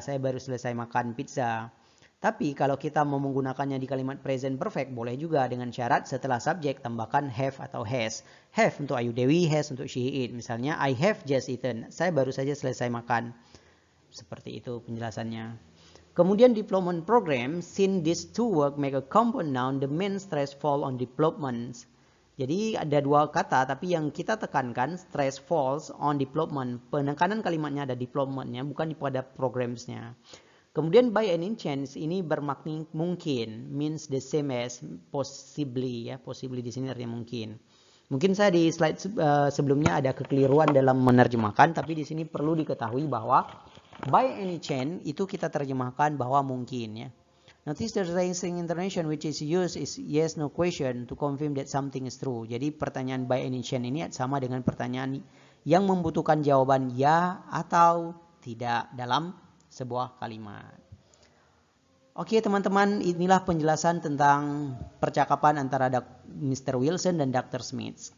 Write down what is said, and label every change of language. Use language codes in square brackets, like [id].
[id] Saya baru selesai makan pizza. Tapi kalau kita mau menggunakannya di kalimat present perfect, boleh juga dengan syarat setelah subjek tambahkan have atau has. Have untuk Ayu Dewi, has untuk she eat. Misalnya [en] I have just eaten. [id] Saya baru saja selesai makan. Seperti itu penjelasannya. [en] Kemudian development program, since these two work make a compound noun, the main stress fall on development. [id] Jadi ada dua kata, tapi yang kita tekankan [en] stress falls on development. [id] Penekanan kalimatnya ada developmentnya, bukan pada programsnya. Kemudian by any chance ini bermakna mungkin, [en] means the same as possibly [id] ya. Possibly di sini artinya mungkin. Mungkin saya di slide sebelumnya ada kekeliruan dalam menerjemahkan, tapi di sini perlu diketahui bahwa by any chance itu kita terjemahkan bahwa mungkin ya. [en] Notice the raising intonation which is used is yes no question to confirm that something is true. [id] Jadi pertanyaan by any chance ini sama dengan pertanyaan yang membutuhkan jawaban ya atau tidak dalam sebuah kalimat. Oke teman-teman, inilah penjelasan tentang percakapan antara Mr. Wilson dan Dr. Smith.